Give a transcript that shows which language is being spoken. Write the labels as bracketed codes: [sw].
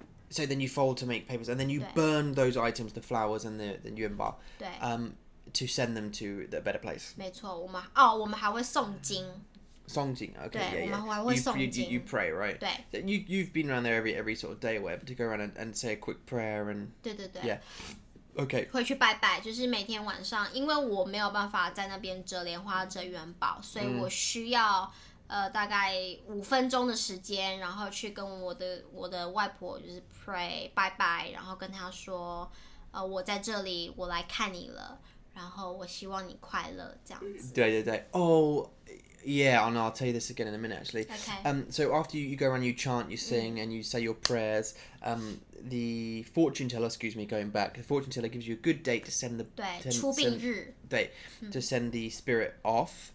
[en] So then you fold to make papers, and then you burn those items, the flowers and the yuanbao. [zh] 对。 [en] To send them to the better place. [zh] 没错，我们还会诵经。诵经, okay, 对， [en] yeah. [zh] 我们还会诵经。 [en] You pray, right? [zh] 对。 [en] You've been around there every sort of day or whatever to go around and say a quick prayer and. [zh] 对。 [en] Yeah. Okay. [zh] 会去拜拜，就是每天晚上，因为我没有办法在那边折莲花、折元宝，所以我需要大概5分钟的时间，然后去跟我的外婆就是 pray 拜拜，然后跟她说，我在这里，我来看你了，然后我希望你快乐，这样子。对。 [en] Oh, yeah, and I'll tell you this again in a minute, actually. Okay. So after you go around, you chant, you sing, and you say your prayers. The fortune teller, excuse me, going back, the fortune teller gives you a good date to send the [zh] 对，出殡日。 [en] 对 to send the spirit off.